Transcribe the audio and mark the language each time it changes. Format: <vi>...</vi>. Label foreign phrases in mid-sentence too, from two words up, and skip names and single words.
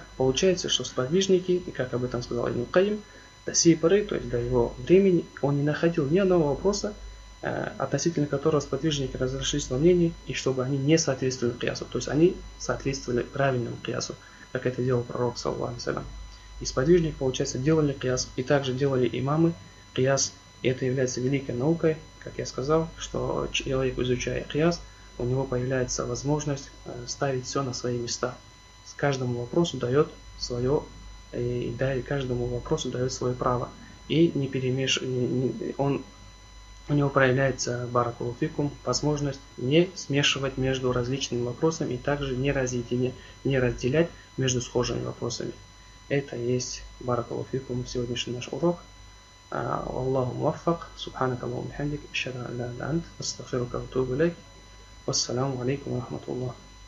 <ru>Получается, что сподвижники, и как об этом сказал Ибн Кайим, до сей поры, то есть до его времени, он не находил ни одного вопроса, относительно которого сподвижники разошлись во мнении, и чтобы они не соответствовали киясу. То есть они соответствовали правильному киясу, как это делал пророк,</ru> <ar>صلى الله عليه وسلم.</ar> <ru>И сподвижники, получается, делали кияс, и также делали имамы кияс, и это является великой наукой, как я сказал, что человек, изучая кияс, у него появляется возможность ставить все на свои места. С каждому вопросу дает свое, и каждому вопросу дает свое право. И не у него проявляется,</ru> <ar>بارك الله فيكم,</ar> <ru>возможность не смешивать между различными вопросами и также не разделять между схожими вопросами. Это и есть,</ru> <ar>بارك الله فيكم,</ar> <ru>сегодняшний наш урок.</ru> <ar>الله الموفق، سبحانك اللهم بحمدك، أشهد أن لا إله إلا أنت، أستغفرك وأتوب إليك. والسلام عليكم ورحمة الله.</ar>